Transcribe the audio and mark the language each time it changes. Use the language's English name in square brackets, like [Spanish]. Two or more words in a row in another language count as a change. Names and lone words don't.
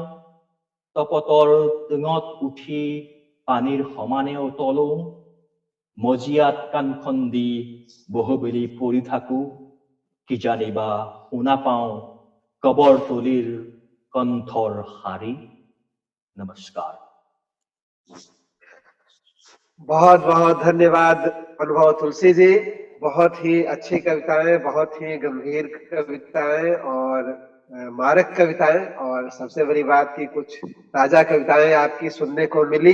[Assamese] তপতৰ টিঙত উঠি পানীৰ সমানে উতলো। মজিয়াত কাণখন দি বহুবেলি পৰি থাকো। কিজানিবা শুনা পাওঁ কবৰতলিৰ কণ্ঠৰ শাৰী। [Hindi] नमस्कार। बहुत बहुत धन्यवाद अनुभव तुलसी जी। बहुत ही अच्छी कविताएं, बहुत ही गंभीर कविताएं और मारक कविताएं, और सबसे बड़ी बात कि कुछ ताजा कविताएं आपकी सुनने को मिली।